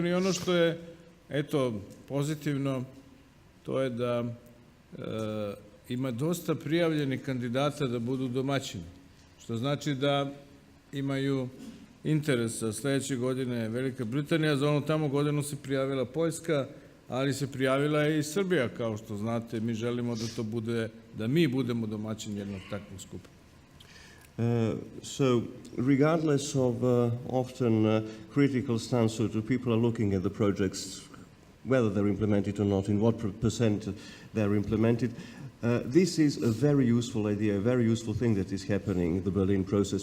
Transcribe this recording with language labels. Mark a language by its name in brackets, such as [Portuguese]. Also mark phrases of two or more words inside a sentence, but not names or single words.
[Serbian] I ono što je, eto, pozitivno, to je da ima dosta prijavljenih kandidata da budu domaćini, što znači da imaju interes. Sljedeće godine Velika Britanija, za onu tamo godinu se prijavila Poljska, ali se prijavila i Srbija, kao što znate. Mi želimo da to bude, da mi budemo domaćini jednog takvog skupa. [English] So, regardless of often critical stance, so people are looking at the projects, whether they're implemented or not, in what percent they're implemented. This is a very useful idea, a very useful thing that is happening, the Berlin process.